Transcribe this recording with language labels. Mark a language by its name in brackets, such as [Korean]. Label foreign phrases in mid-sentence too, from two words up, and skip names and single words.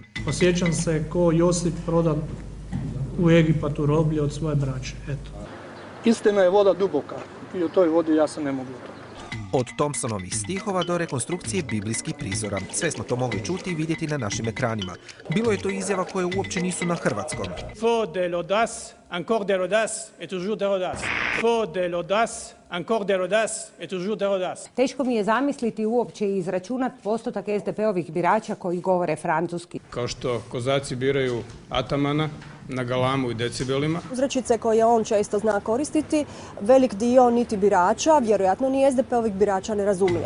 [Croatian] Osjećam se ko Josip prodan u Egipatu roblje od svoje braće, eto. Istina je voda duboka i u toj vodi ja se ne mogu utopiti. Od Thompsonovih stihova do rekonstrukcije biblijskih prizora. Sve smo to mogli čuti i vidjeti na našim ekranima. Bilo je to izjava koje uopće nisu na hrvatskom. [French] Faut de l'audace, encore de l'audace et toujours de l'audace. Faut de l'audace, encore de l'audace et toujours de l'audace. [Croatian] Teško mi je zamisliti uopće i izračunat postotak SDP-ovih birača koji govore francuski. Kao što kozaci biraju atamana na galamu i decibelima. Uzrečice koje on često zna koristiti, velik dio niti birača, vjerojatno ni SDP-ovih birača ne razumije.